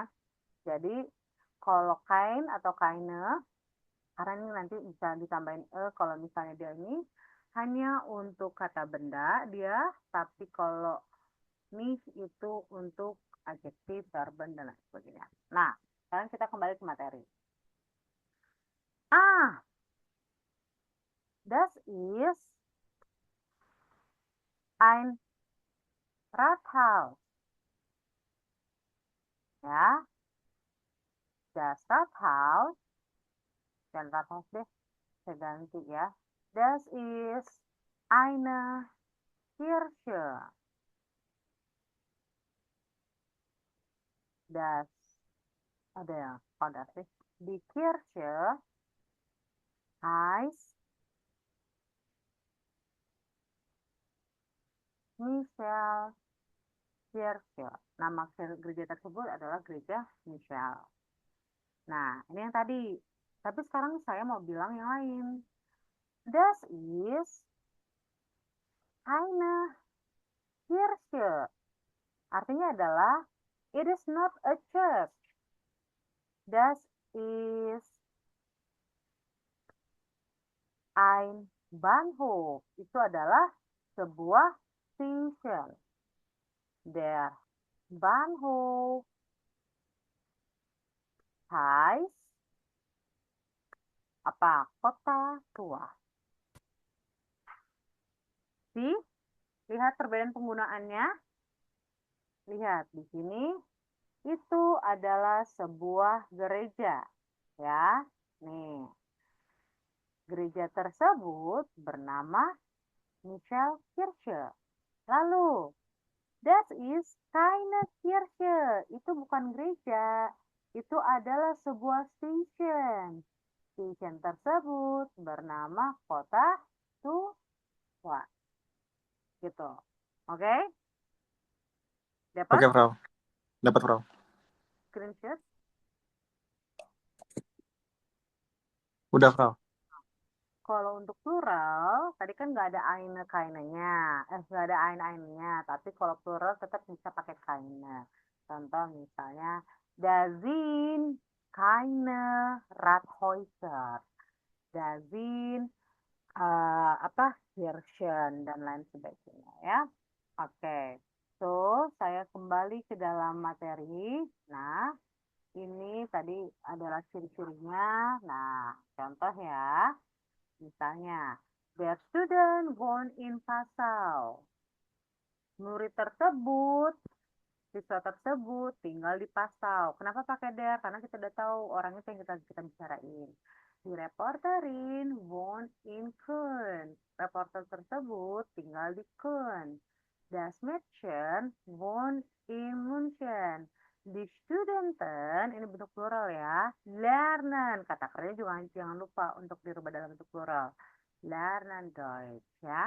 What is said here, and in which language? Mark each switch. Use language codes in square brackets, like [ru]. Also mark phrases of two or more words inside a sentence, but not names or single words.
[id] Jadi kalau kain atau kaine, karena ini nanti bisa ditambahin kalau misalnya dia ini hanya untuk kata benda dia, tapi kalau nis itu untuk adjektif, verben, dan lain sebagainya. Nah, sekarang kita kembali ke materi. [de] Das ist ein Rathaus. Ya, das Rathaus, [id] dan Rathaus deh, saya ganti ya. [de] Das ist eine Kirche. Das, [id] ada yang pada sih. [de] Die Kirche heißt Michel Kirche. [id] Nama gereja tersebut adalah gereja Michel. Nah, ini yang tadi. Tapi sekarang saya mau bilang yang lain. [de] Das ist eine Kirche. [id] Artinya adalah [en] it is not a church. [de] Das ist ein Bahnhof. [id] Itu adalah sebuah station. [de] Der Bahnhof heißt apa? [id] Kota tua. Lihat perbedaan penggunaannya. Lihat di sini itu adalah sebuah gereja, ya. Nih. Gereja tersebut bernama Michel Kirche. [de] Lalu, das ist keine Kirche. [id] Itu bukan gereja. Itu adalah sebuah station. Station tersebut bernama Kota Tua. Gitu. Oke? Dapat Oke, Frau. Dapat, Frau. screenshot? Udah, Frau. Kalau untuk plural, tadi kan nggak ada eine kainanya, nggak ada eine-ainenya, tapi kalau plural tetap bisa pakai kaine. Contoh misalnya, [de] da sind keine Rathäuser, da sind Kirchen, [id] dan lain sebagainya ya. Oke, so saya kembali ke dalam materi. Nah, ini tadi adalah ciri-cirinya. Nah, contoh ya. Misalnya, [en] der student born in Passau. [id] Murid tersebut, siswa tersebut tinggal di Passau. Kenapa pakai der? Karena kita udah tahu orang itu yang kita bicarain. [de] Die Reporterin wohnt in Köln. [id] Reporter tersebut tinggal di Köln. [de] Das Mädchen wohnt in München. Die Studenten, [id] ini bentuk plural ya, lernen. Kata kerja juga jangan lupa untuk dirubah dalam bentuk plural. [de] Lernen Deutsch ya.